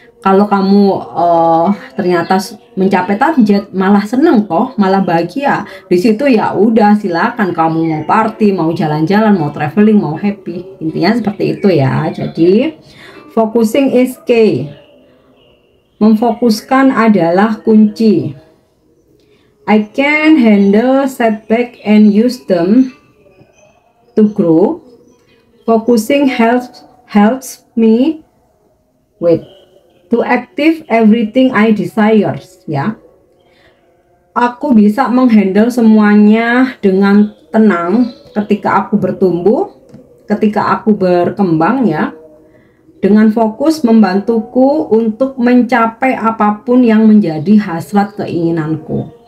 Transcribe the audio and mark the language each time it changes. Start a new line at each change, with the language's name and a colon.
Indonesian: Kalau kamu ternyata mencapai target, malah seneng toh, malah bahagia di situ, ya udah silakan kamu mau party, mau jalan-jalan, mau traveling, mau happy. Intinya seperti itu ya. Jadi
English: focusing is key.
Indonesian: Memfokuskan adalah kunci.
English: I can handle setback and use them to grow. Focusing helps me to achieve everything I desire.
Indonesian: Ya, aku bisa menghandle semuanya dengan tenang ketika aku bertumbuh, ketika aku berkembang ya. Dengan fokus membantuku untuk mencapai apapun yang menjadi hasrat keinginanku.